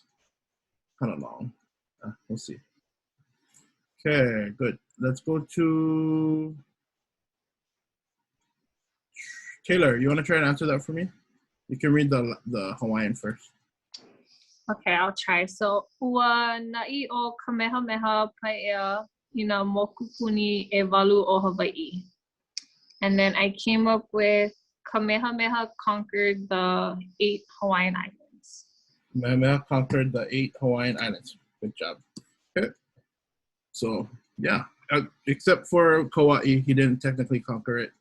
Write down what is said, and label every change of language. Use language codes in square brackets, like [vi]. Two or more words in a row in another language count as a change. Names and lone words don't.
[en] Kind of long. We'll see. Okay, good. Let's go to Taylor. You want to try and answer that for me? You can read the Hawaiian first. Okay, I'll try. So, [haw] ua na'i o Kamehameha Pai'ea I nā mokupuni e walu o Hawaii. [en] And then I came up with Kamehameha conquered the 8 Hawaiian Islands. Kamehameha conquered the 8 Hawaiian Islands. Good job. Okay. So, yeah. Except for Kauai, he didn't technically conquer it.